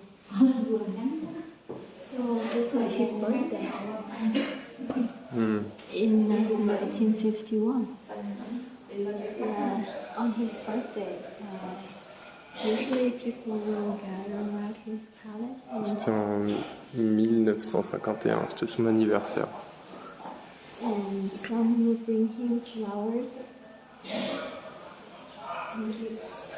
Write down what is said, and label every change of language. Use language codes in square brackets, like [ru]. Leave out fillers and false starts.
[en] So this is his birthday in 1951. On his birthday, usually people will gather around his palace. [fr] C'était en 1951, c'était son anniversaire. [en] And some will bring him flowers and gifts.